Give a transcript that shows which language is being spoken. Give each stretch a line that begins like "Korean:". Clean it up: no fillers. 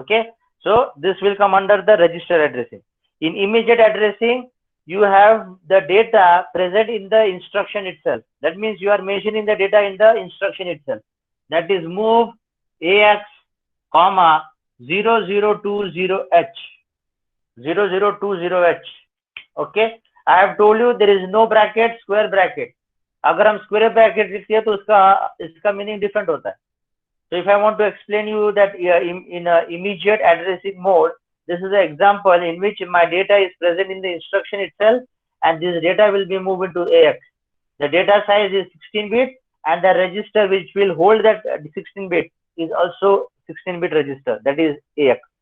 English: Okay, so this will come under the register addressing. In immediate addressing, you have the data present in the instruction itself. That means you are mentioning the data in the instruction itself. That is move AX comma 0020H. 0020H. Okay, I have told you there is no bracket, square bracket.
Hindi: अगर हम square bracket लिखते हैं तो इसका meaning different होता है.
English: So if I want to explain you that in immediate addressing mode, this is an example in which my data is present in the instruction itself, and this data will be moved into AX. The data size is 16-bit, and the register which will hold that 16-bit is also 16-bit register, that is AX.